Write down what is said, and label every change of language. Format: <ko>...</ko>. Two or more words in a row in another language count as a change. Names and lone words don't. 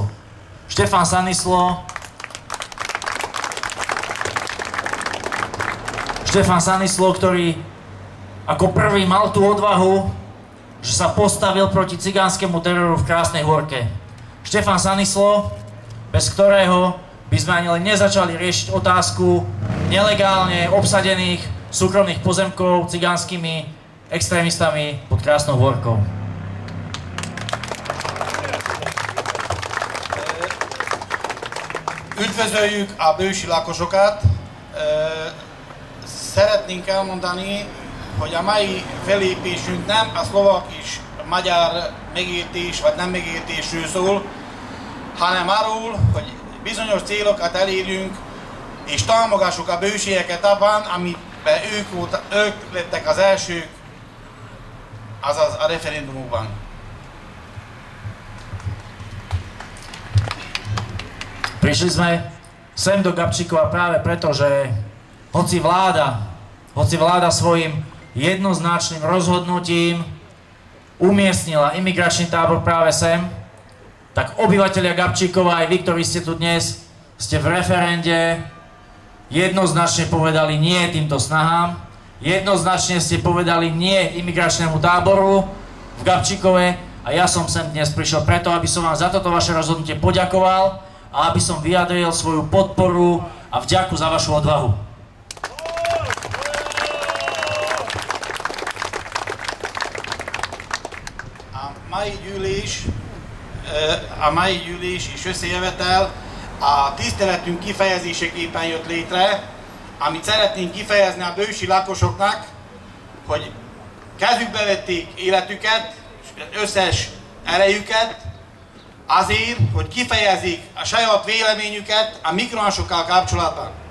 <sk>Štefan Sanislo, ktorý ako prvý mal tú odvahu, že sa postavil proti cigánskemu teroru v Krásnej Hôrke. Štefan Sanislo, bez ktorého by sme ani len nezačali riešiť otázku nelegálne obsadených súkromných pozemkov cigánskymi extrémistami pod Krásnou Hôrkou.</sk> <hu>Üdvözöljük a bősi lakosokat! Szeretnénk elmondani, hogy a mai felépésünk nem a szlovak és magyar megértés vagy nem megértésről szól, hanem arról, hogy bizonyos célokat elérjünk, és támogassuk a bősieket abban, amiben ők lettek az elsők, azaz a referendumokban.</hu> <sk>Prišli sme sem do Gabčíkova práve preto, že hoci vláda svojim jednoznačným rozhodnutím umiestnila imigračný tábor práve sem, tak obyvatelia Gabčíkova, aj vy, ktorí ste tu dnes, ste v referende jednoznačne povedali nie týmto snahám, jednoznačne ste povedali nie imigračnému táboru v Gabčíkove a ja som sem dnes prišiel preto, aby som vám za toto vaše rozhodnutie poďakoval a aby som vyjadril svoju podporu a vďaku za vašu odvahu.</sk> <hu>A mai gyűlés és összejövetel a tiszteletünk kifejezéseképpen jött létre, amit szeretnénk kifejezni a bősi lakosoknak, hogy kezükbe vették életüket, összes erejüket, azért, hogy kifejezik a saját véleményüket a migránsokkal kapcsolatban.</hu>